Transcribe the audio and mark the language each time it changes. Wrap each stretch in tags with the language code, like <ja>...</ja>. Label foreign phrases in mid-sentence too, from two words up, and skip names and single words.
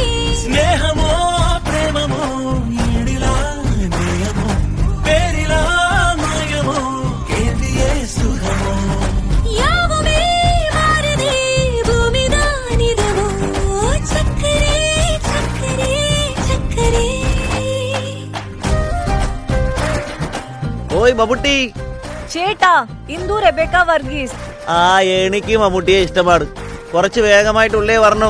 <te>స్నేహమో ప్రేమమో ఈడిలా నేయమో పేరిలా మాయమో కేందియే సుఖమో</te> <ta>யாவுமே மாறுதே பூமிதானிதமோ சக்கரே சக்கரே சக்கரே</ta> <ml>ഓയ് മമ്മൂട്ടി ചേട്ടാ ഇന്ദു റെബേക്ക വർഗീസ് ആ എനിക്ക് മമ്മൂട്ടിയെ ഇഷ്ടമാണ് കുറച്ച് വേഗമായിട്ടുള്ളേ വരണം</ml>